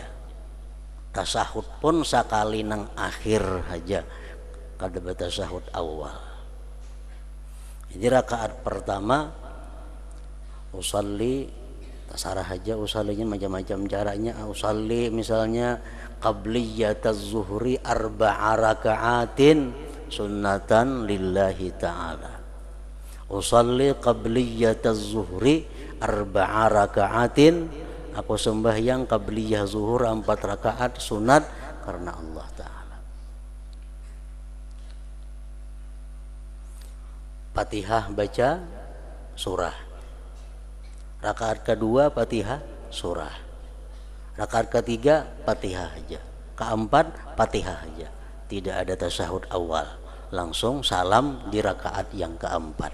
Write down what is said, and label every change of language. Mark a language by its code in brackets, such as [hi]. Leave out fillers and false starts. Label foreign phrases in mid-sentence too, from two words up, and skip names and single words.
[bjn] Tasahud pun sekali nang akhir aja, kada tasahud awal. Jadi rakaat pertama usalli, tasarah aja usallinya macam-macam caranya. [ar] Usalli misalnya قبلية الظهر 4 ركعات سنة لله تعالى. أصلي قبلية الظهر 4 ركعات, [id] aku sembahyang qabliyah zuhur 4 rakaat sunat karena Allah Ta'ala. Fatihah baca surah, rakaat kedua Fatihah surah, rakaat ketiga Fatihah aja, keempat Fatihah aja, tidak ada tasahud awal, langsung salam di rakaat yang keempat.